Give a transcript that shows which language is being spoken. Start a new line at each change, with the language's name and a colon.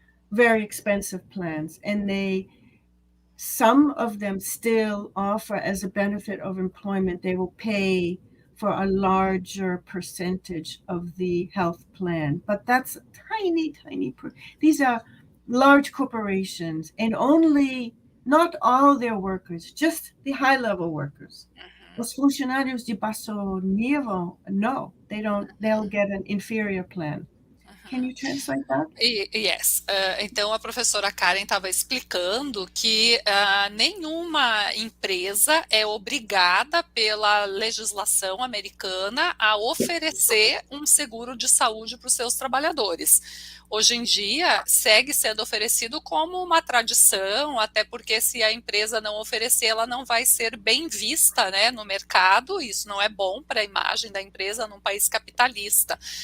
English: Very expensive plans, and some of them still offer as a benefit of employment, they will pay for a larger percentage of the health plan, but that's tiny. These are large corporations, and not all their workers, just the high-level workers.
Portuguese: Os funcionários de baixo nível,
English: no, they don't. They'll get an inferior plan. Can you translate that? Yes.
Portuguese: Então, a professora Karen estava explicando que nenhuma empresa é obrigada pela legislação americana a oferecer um seguro de saúde para os seus trabalhadores. Hoje em dia, segue sendo oferecido como uma tradição, até porque se a empresa não oferecer, ela não vai ser bem vista, né, no mercado, isso não é bom para a imagem da empresa num país capitalista.